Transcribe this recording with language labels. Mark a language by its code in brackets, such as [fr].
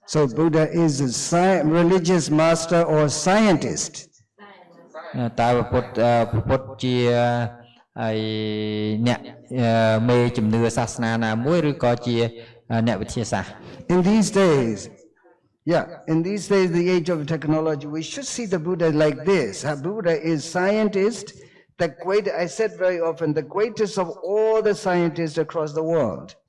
[en] So Buddha is a religious master or scientist. [km] តើព្រះពុទ្ធជាហើយអ្នកមេជំនឿសាសនាណាមួយឬក៏ជាអ្នកវិទ្យាសាស្ត្រ [en] In these days Yeah, in these days, the age of technology, we should see the Buddha like this. Buddha is scientist, I said very often, the greatest of all the scientists across the world.